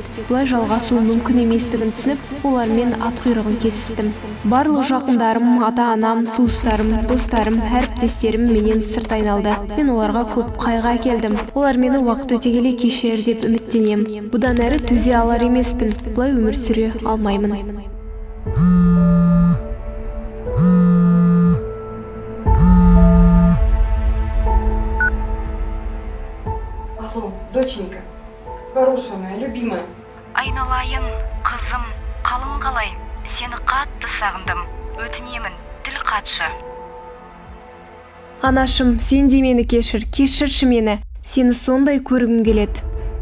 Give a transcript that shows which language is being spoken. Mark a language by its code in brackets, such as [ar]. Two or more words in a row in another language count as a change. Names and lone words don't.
[kk] Бұлай жалғасу мүмкін еместігін түсініп, олармен ат құйрығын кесістім. Барлық жақындарым, ата-анам, туыстарым, достарым, әріптестерім менен сырт айналды. Мен оларға көп қайғы әкелдім. Олар мені уақыт өте келе кешер деп үміттенем. Бұдан әрі төзе алар емеспін. Бұлай өмір сүре алмаймын. [ru] Алло, доченька, хорошая моя, любимая. [kk] Айналайын, қызым, қалың қалай? Сені қатты сағындым. Өтінемін, тіл қатшы. Анашым, сен де мені кешірші мені. Сені сондай көргім келеді.